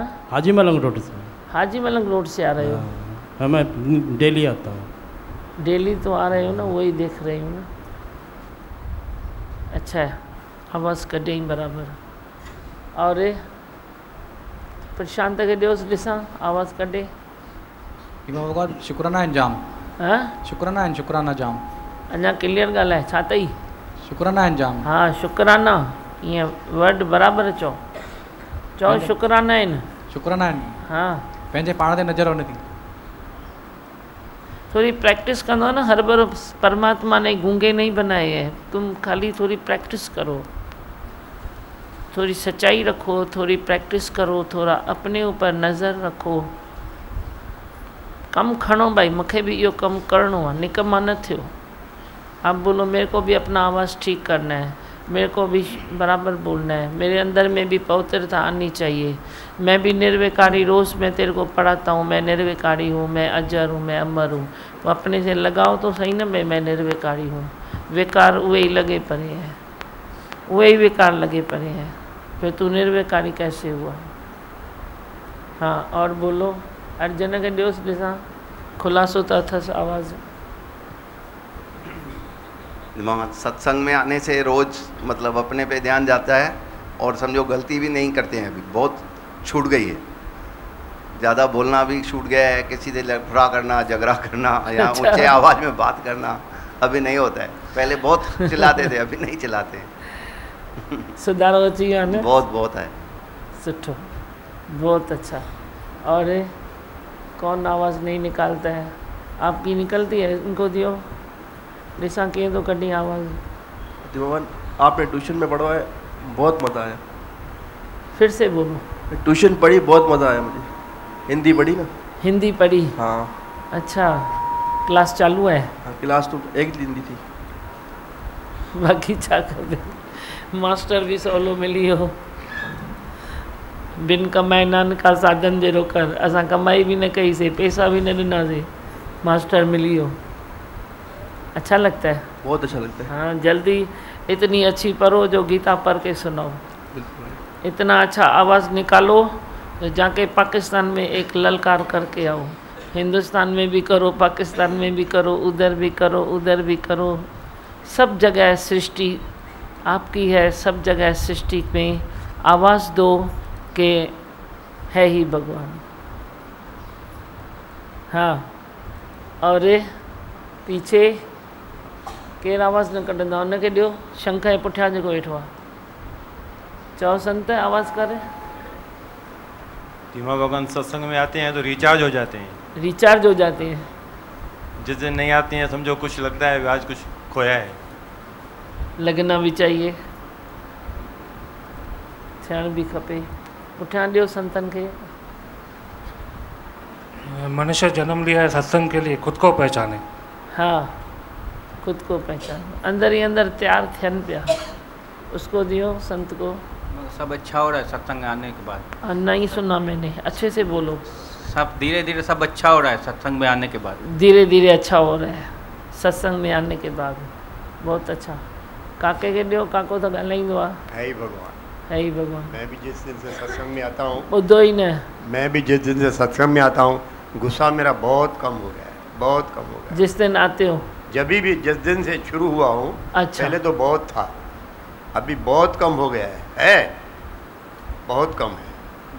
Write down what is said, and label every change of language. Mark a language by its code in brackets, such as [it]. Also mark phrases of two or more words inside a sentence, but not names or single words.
[hi] हाजी मलंग रोड से। हाजी मलंग रोड से आ रहे हो? हाँ, मैं डेली आता हूँ। डेली तो आ रहे हो ना, वही देख रही हूँ ना। अच्छा है, [sd] आवाज़ कढे बराबर। और प्रशांत के दियोस ॾिसां, आवाज़ कढे। भगवान शुक्राना आहिनि जाम। [hi] हाँ, [sd] शुक्राना आहिनि, शुक्राना जाम। अञा क्लियर ॻाल्हाए, छा अथई? शुक्राना आहिनि जाम। हाँ, शुक्राना, ईअं वर्ड बराबरि चओ, चओ शुक्राना आहिनि। शुक्राना आहिनि। [hi] हाँ, [sd] पंहिंजे पाण ते नज़र वञे थी। [hi] थोड़ी प्रैक्टिस करो ना। हर बार परमात्मा ने गूंगे नहीं बनाए हैं, तुम खाली थोड़ी प्रैक्टिस करो, थोड़ी सच्चाई रखो, थोड़ी प्रैक्टिस करो, थोड़ा अपने ऊपर नज़र रखो। [sd] कम खणो भाई, मूंखे भी इहो कम करणो आहे, निकम्मा न थियो। [hi] आप बोलो मेरे को भी अपना आवाज़ ठीक करना है, मेरे को भी बराबर बोलना है, मेरे अंदर में भी पवित्रता आनी चाहिए। मैं भी निर्विकारी, रोज़ मैं तेरे को पढ़ाता हूँ, मैं निर्विकारी हूँ, मैं अजर हूँ, मैं अमर हूँ। तो अपने से लगाओ तो सही ना, मैं निर्विकारी हूँ। विकार उहे ही लगे पड़े हैं, उहे ही विकार लगे पड़े हैं, फिर तू निर्विकारी कैसे हुआ? हाँ और बोलो, [sd] अर्जन के ॾियोसि ॾिसां, खुलासो तो अथसि आवाज़। [hi] सत्संग में आने से रोज़ मतलब अपने पे ध्यान जाता है और समझो गलती भी नहीं करते हैं, अभी बहुत छूट गई है। ज़्यादा बोलना भी छूट गया है, किसी से लफड़ा करना, झगड़ा करना या ऊंचे आवाज़ में बात करना अभी नहीं होता है। पहले बहुत चिल्लाते थे, अभी नहीं चिल्लाते हैं। [sd] सुधारो अची वियो आहे न? [hi] बहुत है। सुठो, बहुत अच्छा। और कौन आवाज़ नहीं निकालता है? आपकी निकलती है, इनको [sd] दियो ॾिसां कीअं तो कढी आवाज़। [hi] दीवान आपने ट्यूशन में पढ़ा है, बहुत मज़ा आया। फिर से बोलो। ट्यूशन पढ़ी, बहुत मज़ा आया मुझे। हिंदी पढ़ी ना? हिंदी पढ़ी? हाँ। अच्छा, क्लास चालू है? हाँ, क्लास तो एक हिंदी थी। [sd] बाकी छा खपे, मास्टर भी सवलो मिली हो। बिन कमाए नानका साधन जहिड़ो कर। असां कमाई भी न कईसीं, पैसा भी न ॾिनासीं, मास्टर मिली हो। [hi] अच्छा लगता है? बहुत अच्छा लगता है। हाँ, जल्दी इतनी अच्छी पढ़ो जो गीता पढ़ के सुनाओ। इतना अच्छा आवाज़ निकालो जाके पाकिस्तान में एक ललकार करके आओ। हिंदुस्तान में भी करो, पाकिस्तान में भी करो, उधर भी करो, उधर भी करो। सब जगह सृष्टि आपकी है, सब जगह सृष्टि में आवाज़ दो कि है ही भगवान। [sd] हाँ, और पीछे केरु आवाज़ न कढंदो, उनखे ॾियो शंख जे पुठियां जेको वेठो आहे, चओ संत आवाज़ करे। [hi] धीमा भगवान सत्संग में आते हैं तो रिचार्ज हो जाते हैं। रिचार्ज हो जाते हैं। जिस दिन नहीं आते हैं समझो कुछ लगता है आज कुछ खोया है। लगना भी चाहिए, [sd] थियण भी खपे। पुठियां ॾियो संतन के। [hi] मनुष्य जन्म लिया है सत्संग के लिए, खुद को पहचाने। हाँ, खुद को पहचान, [sd] अंदर ही अंदर तैयार थियन पिया, [hi] उसको दियो संत को। सब अच्छा हो रहा है सत्संग आने के बाद। नहीं सुना मैंने, अच्छे से बोलो। सब धीरे धीरे सब अच्छा हो रहा है सत्संग में आने के बाद। धीरे धीरे अच्छा हो रहा है सत्संग में आने के बाद, बहुत अच्छा। [sd] काके के ॾियो, काको तो ॻाल्हाईंदो आहे। [hi] है ही भगवान, है ही भगवान। मैं भी जिस दिन से सत्संग में आता हूँ, [sd] ॿुधो ही न, [hi] मैं भी जिस दिन से सत्संग में आता हूँ गुस्सा मेरा बहुत कम हो गया है, बहुत कम हो गया। जिस दिन आते हो? जब भी जिस दिन से शुरू हुआ हूँ। अच्छा। पहले तो बहुत था, अभी बहुत कम हो गया है बहुत कम है।